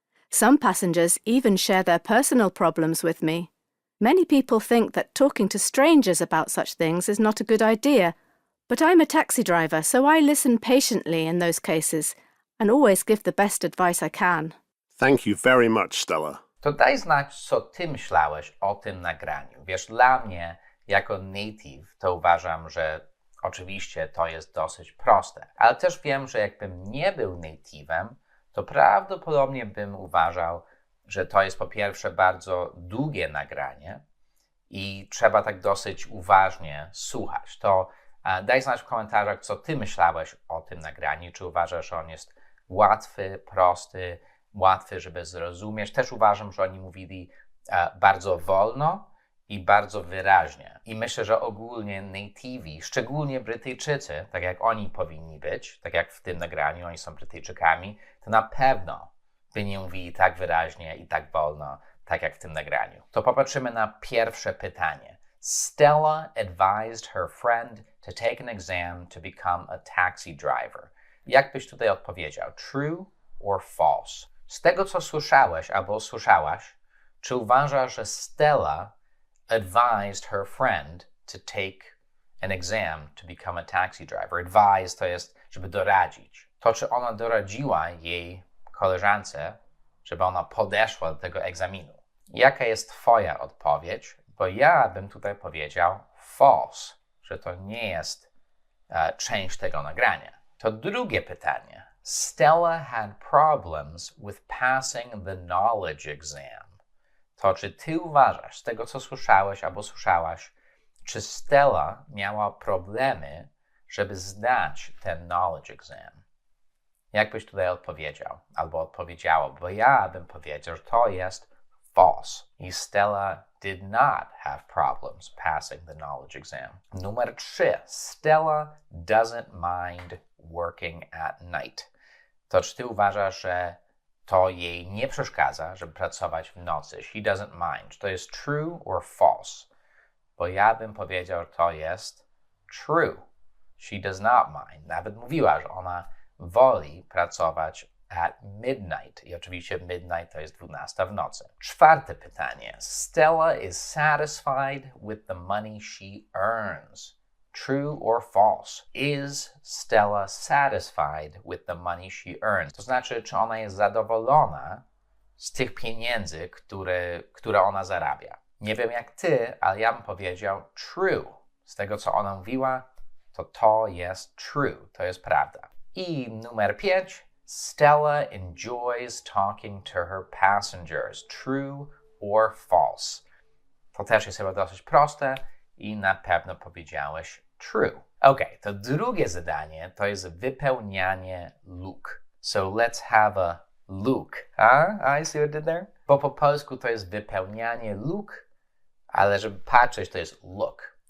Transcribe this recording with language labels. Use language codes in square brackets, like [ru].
[en] Some passengers even share their personal problems with me. Many people think that talking to strangers about such things is not a good idea, but I'm a taxi driver, so I listen patiently in those cases and always give the best advice I can. Thank you very much, Stella. [pl] To daj znać, co ty myślałeś o tym nagraniu. Wiesz, dla mnie, jako native, to uważam, że oczywiście to jest dosyć proste. Ale też wiem, że jakbym nie był native'em, to prawdopodobnie bym uważał, że to jest po pierwsze bardzo długie nagranie i trzeba tak dosyć uważnie słuchać. To daj znać w komentarzach, co ty myślałeś o tym nagraniu. Czy uważasz, że on jest łatwy, prosty, łatwy, żeby zrozumieć. Też uważam, że oni mówili bardzo wolno i bardzo wyraźnie. I myślę, że ogólnie nativi, szczególnie Brytyjczycy, tak jak oni powinni być, tak jak w tym nagraniu, oni są Brytyjczykami, to na pewno by nie mówili tak wyraźnie i tak wolno, tak jak w tym nagraniu. To popatrzymy na pierwsze pytanie. [en] Stella advised her friend to take an exam to become a taxi driver. [pl] Jak byś tutaj odpowiedział? [en] True or false? [pl] Z tego, co słyszałeś albo słyszałaś, czy uważasz, że [en] Stella advised her friend to take an exam to become a taxi driver? [pl] Advise to jest, żeby doradzić. To, czy ona doradziła jej koleżance, żeby ona podeszła do tego egzaminu. Jaka jest twoja odpowiedź? Bo ja bym tutaj powiedział false, że to nie jest część tego nagrania. To drugie pytanie. [en] Stella had problems with passing the knowledge exam. [pl] To czy ty uważasz, z tego co słyszałeś albo słyszałaś, czy Stella miała problemy, żeby zdać ten knowledge exam? Jak byś tutaj odpowiedział albo odpowiedziała? Bo ja bym powiedział, że to jest false. [en] I Stella did not have problems passing the knowledge exam. [pl] Numer 3. [en] Stella doesn't mind working at night. [pl] To czy ty uważasz, że to jej nie przeszkadza, żeby pracować w nocy. [en] She doesn't mind. [pl] Czy to jest [en] true or false? [pl] Bo ja bym powiedział, że to jest true. [en] She does not mind. [pl] Nawet mówiła, że ona woli pracować [en] at midnight. [pl] I oczywiście midnight to jest 12 w nocy. Czwarte pytanie. [en] Stella is satisfied with the money she earns. True or false? Is Stella satisfied with the money she earns? [pl] To znaczy, czy ona jest zadowolona z tych pieniędzy, które ona zarabia. Nie wiem jak ty, ale ja bym powiedział true. Z tego, co ona mówiła, to jest true. To jest prawda. I numer 5. [en] Stella enjoys talking to her passengers. True or false? [pl] To też jest chyba dosyć proste i na pewno powiedziałeś true. Ok, to drugie zadanie to jest wypełnianie luk. [en] So let's have a look. I see what I did there? [pl] Bo po polsku to jest wypełnianie luk, ale żeby patrzeć to jest look.